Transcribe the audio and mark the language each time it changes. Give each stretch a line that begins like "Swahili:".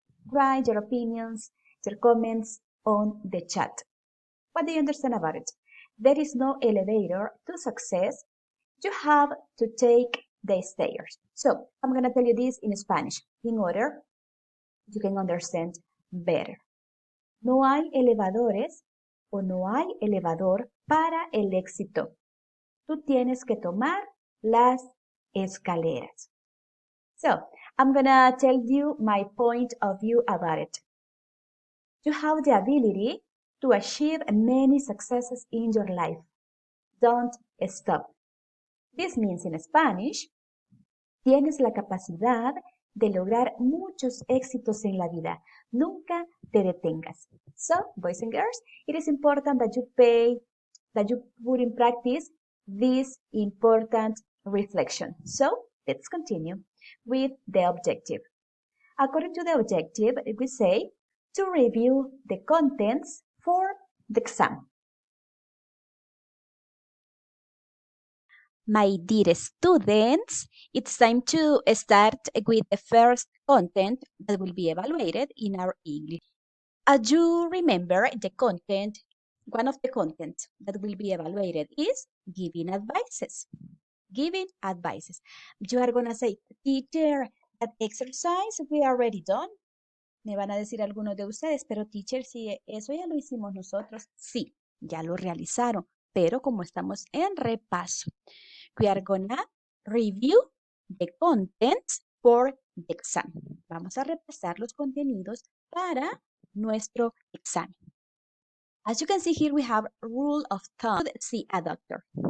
English: Write your opinions, your comments on the chat. What do you understand about it? There is no elevator to success. You have to take the stairs. So, I'm going to tell you this in Spanish in order you can understand better.
Spanish: No hay elevadores o no hay elevador para el éxito. Tú tienes que tomar las escaleras.
English: So, I'm going to tell you my point of view about it. You have the ability to achieve many successes in your life. Don't stop. This means in Spanish,
Spanish: tienes la capacidad de lograr muchos éxitos en la vida. Nunca te detengas.
English: So, boys and girls, it is important that you put in practice this important reflection. So, let's continue with the objective. According to the objective, we say to review the contents for the exam. My dear students, it's time to start with the first content that will be evaluated in our English. As you remember, one of the content that will be evaluated is giving advices. Giving advices. You are going to say, teacher, That exercise we already done.
Spanish: Me van a decir algunos de ustedes, pero teacher, si eso ya lo hicimos nosotros. Sí, ya lo realizaron, pero como estamos en repaso,
English: we are gonna review the contents for the exam.
Spanish: Vamos a repasar los contenidos para nuestro examen.
English: As you can see here, we have rule of thumb. See a doctor.